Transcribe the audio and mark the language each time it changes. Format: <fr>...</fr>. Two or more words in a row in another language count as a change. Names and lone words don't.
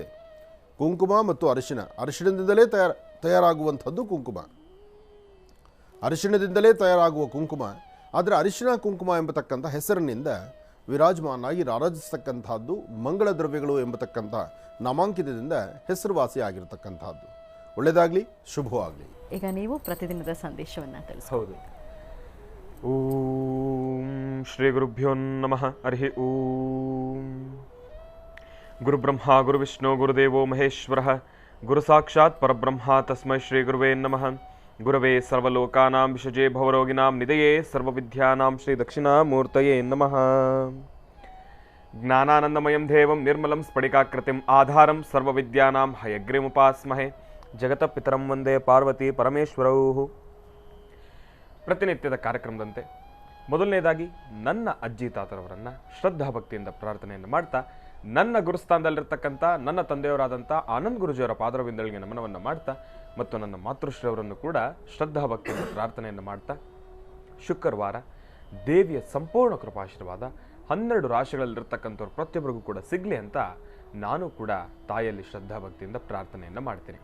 <kn>ಕುಂಕುಮ ಮತ್ತು ಅರಿಶಿಣದಿಂದಲೇ ತಯಾರಾಗುವಂಥದ್ದು ಕುಂಕುಮ, ಅರಿಶಿಣದಿಂದಲೇ ತಯಾರಾಗುವ ಕುಂಕುಮ. ಆದರೆ ಅರಿಶಿನ ಕುಂಕುಮ ಎಂಬತಕ್ಕಂಥ ಹೆಸರಿನಿಂದ ವಿರಾಜಮಾನಾಗಿ ರಾರಾಜಿಸ್ತಕ್ಕಂಥದ್ದು ಮಂಗಳ ದ್ರವ್ಯಗಳು ಎಂಬತಕ್ಕಂಥ ನಾಮಾಂಕಿತದಿಂದ ಹೆಸರುವಾಸಿ ಆಗಿರತಕ್ಕಂಥದ್ದು. ಒಳ್ಳೆಯದಾಗಲಿ, ಶುಭವಾಗಲಿ. ಈಗ ನೀವು ಪ್ರತಿದಿನದ ಸಂದೇಶವನ್ನು ತಿಳಿಸಿ. ಹೌದು.</kn> <sa>ಓಂ ಶ್ರೀ ಗುರುಭ್ಯೋ ನಮಃ. ಹರಿ ಓಂ. ಗುರುಬ್ರಹ್ಮ ಗುರುವಿಷ್ಣು ಗುರುದೇವೋ ಮಹೇಶ್ವರಃ ಗುರು ಸಾಕ್ಷಾತ್ ಪರಬ್ರಹ್ಮ ತಸ್ಮೈ ಶ್ರೀ ಗುರುವೇ ನಮಃ. ಗುರವೇ ಸರ್ವಲೋಕಾನಾಂ ವಿಷಜೇ ಭವರೋಗಿನಾಂ ನಿಧಯೇ ಸರ್ವವಿದ್ಯಾನಾಂ ಶ್ರೀ ದಕ್ಷಿಣಾಮೂರ್ತಯೇ ನಮಃ. ಜ್ಞಾನಾನಂದಮಯಂ ದೇವಂ ನಿರ್ಮಲಂ ಸ್ಫಟಿಕಾಕೃತಿಂ ಆಧಾರಂ ಸರ್ವವಿದ್ಯಾನಾಂ ಹಯಗ್ರೀಮುಪಾಸ್ಮಹೇ ಜಗತ ಪಿತರಂ ವಂದೇ ಪಾರ್ವತಿ ಪರಮೇಶ್ವರೌ.</sa> <kn>ಪ್ರತಿನಿತ್ಯದ ಕಾರ್ಯಕ್ರಮದಂತೆ ಮೊದಲನೇದಾಗಿ ನನ್ನ ಅಜ್ಜಿ ತಾತರವರನ್ನು ಶ್ರದ್ಧಾ ಭಕ್ತಿಯಿಂದ ಪ್ರಾರ್ಥನೆಯನ್ನು ಮಾಡ್ತಾ, ನನ್ನ ಗುರುಸ್ಥಾನದಲ್ಲಿರ್ತಕ್ಕಂಥ ನನ್ನ ತಂದೆಯವರಾದಂಥ ಆನಂದ್ ಗುರುಜಿಯವರ ಪಾದರವಿಂದಳಿಗೆ ನಮನವನ್ನು ಮಾಡ್ತಾ, ಮತ್ತು ನನ್ನ ಮಾತೃಶ್ರೀಯವರನ್ನು ಕೂಡ ಶ್ರದ್ಧಾ ಭಕ್ತಿಯಿಂದ ಪ್ರಾರ್ಥನೆಯನ್ನು ಮಾಡ್ತಾ, ಶುಕ್ರವಾರ ದೇವಿಯ ಸಂಪೂರ್ಣ ಕೃಪಾಶೀರ್ವಾದ 12 ರಾಶಿಗಳಲ್ಲಿರ್ತಕ್ಕಂಥವ್ರು ಪ್ರತಿಯೊಬ್ಬರಿಗೂ ಕೂಡ ಸಿಗಲಿ ಅಂತ ನಾನು ಕೂಡ ತಾಯಿಯಲ್ಲಿ ಶ್ರದ್ಧಾ ಭಕ್ತಿಯಿಂದ ಪ್ರಾರ್ಥನೆಯನ್ನು ಮಾಡ್ತೀನಿ.</kn>